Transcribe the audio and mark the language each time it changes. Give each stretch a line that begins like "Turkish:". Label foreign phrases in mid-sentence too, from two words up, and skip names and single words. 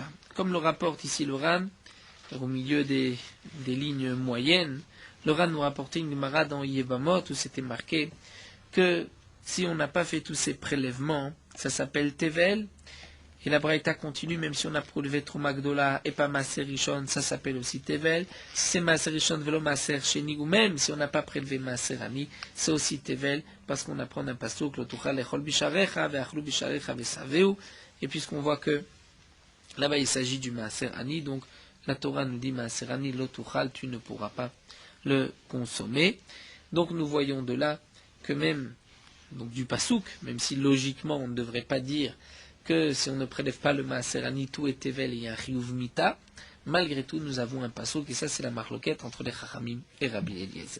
French: Comme le rapporte ici le Ran, au milieu des lignes moyennes, le Ran nous rapportait une Gemara dans Yevamot où c'était marqué que si on n'a pas fait tous ces prélèvements, ça s'appelle tevel. Et la Braïta continue, même si on a prélevé
Hebrew: תרומה גדולה
French: et pas
Hebrew: מעשר ראשון,
French: ça s'appelle aussi tevel. Si c'est
Hebrew: מעשר ראשון ולא מעשר שני,
French: ou même si on n'a pas prélevé
Hebrew: מעשר עני,
French: c'est aussi tevel, parce qu'on apprend d'un pasuk,
Hebrew: לא תוכל לאכול בשעריך, ואכלו בשעריך ושבעו.
French: Et puisqu'on voit que là-bas il s'agit du
Hebrew: מעשר עני,
French: donc la Torah nous dit
Hebrew: מעשר עני, לא תוכל,
French: tu ne pourras pas le consommer. Donc nous voyons de là que même, donc du pasuk, même si logiquement on ne devrait pas dire que si on ne prélève pas le
Hebrew: מעשר עני,
French: tout est tevel et il y a un
Hebrew: חיוב מיתה,
French: malgré tout nous avons un pasuk, et ça c'est la marloquette entre les Chachamim et Rabbi Eliezer.